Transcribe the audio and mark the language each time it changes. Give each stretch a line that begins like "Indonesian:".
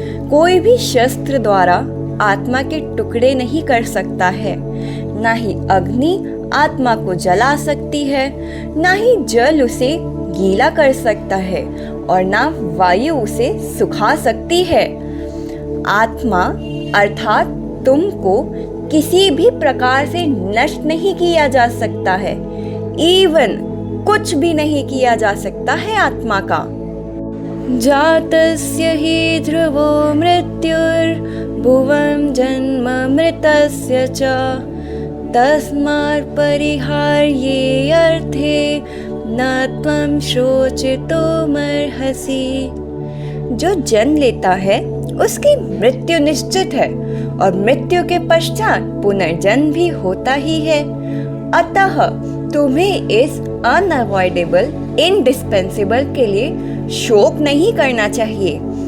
Hindi: कोई भी शस्त्र द्वारा आत्मा के टुकड़े नहीं कर सकता है। ना ही अग्नि आत्मा को जला सकती है, ना ही जल उसे गीला कर सकता है और ना वायु उसे सुखा सकती है। आत्मा अर्थात तुमको किसी भी प्रकार से नष्ट नहीं किया जा सकता है। इवन कुछ भी नहीं किया जा सकता है आत्मा का।
Sanskrit: जातस्य हि ध्रुवो मृत्युर्भुवं जन्म मृतस्य च तस्मात् परिहार्ये अर्थे न त्वं शोचितुमर्हसि।
Hindi: जो जन्म लेता है उसकी मृत्यु निश्चित है और मृत्यु के पश्चात पुनर्जन्म भी होता ही है। अतः तुम्हें इस
English: unavoidable indispensable
Hindi: के लिए शोक नहीं करना चाहिए।